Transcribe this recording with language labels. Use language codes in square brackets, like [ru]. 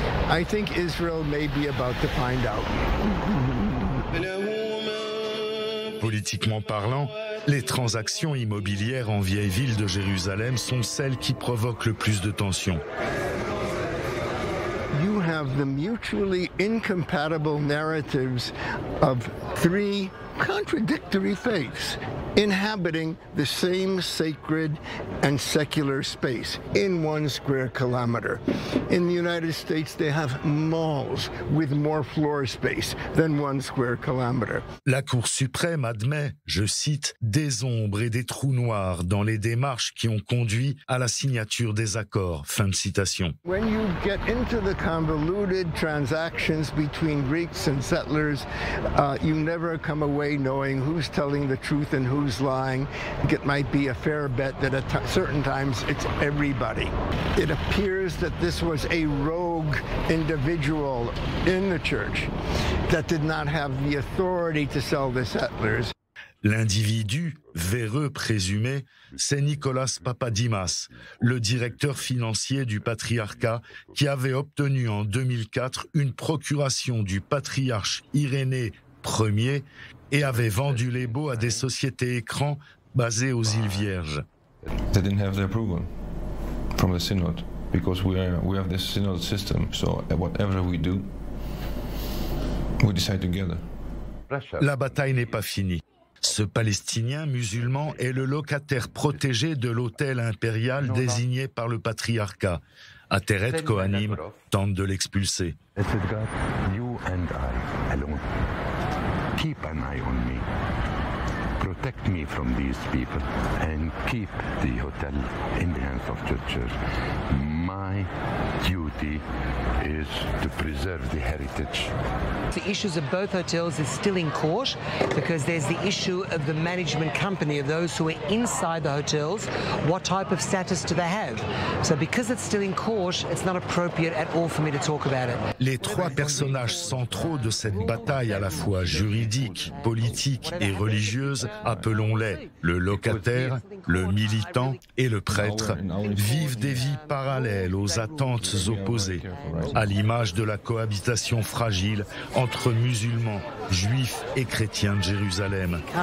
[en] I think Israel may be about to find out. [fr] Politiquement parlant, les transactions immobilières en vieille ville de Jérusalem sont celles qui provoquent le plus de tensions. [en] You have the mutually incompatible narratives of 3 contradictory faiths inhabiting the same sacred and secular space in 1 square kilometer. In the United States, they have malls with more floor space than 1 square kilometer. [fr] La Cour suprême admet, je cite, des ombres et des trous noirs dans les démarches qui ont conduit à la signature des accords. Fin de citation. [en] When you get into the convoluted transactions between Greeks and settlers, you never come away knowing who's telling the truth and who's lying. It might be a fair bet that at certain times it's everybody. It appears that this was a rogue individual in the church that did not have the authority to sell the settlers. [fr] L'individu, véreux présumé, c'est Nicolas Papadimas, le directeur financier du patriarcat qui avait obtenu en 2004 une procuration du patriarche Irénée Ier et avait vendu les baux à des sociétés écrans basées aux îles Vierges. [en] They didn't have the approval from the synod because we have this synod system. So whatever we do, we decide together. [fr] La bataille n'est pas finie. Ce Palestinien musulman est le locataire protégé de l'hôtel impérial désigné par le patriarcat. Ateret Kohanim tente de l'expulser. [en] You and I alone. Keep an eye on me. Protect me from these people and keep the hotel in the hands of churches. My duty is to preserve the heritage. The issues of both hotels is still in court because there's the issue of the management company, of those who are inside the hotels. What type of status do they have? So because it's still in court, it's not appropriate at all for me to talk about it. [fr] Les trois personnages centraux de cette bataille à la fois juridique, politique et religieuse, appelons-les le locataire, le militant et le prêtre, vivent des vies parallèles aux attentes opposées, à l'image de la cohabitation fragile entre musulmans, juifs et chrétiens de Jérusalem.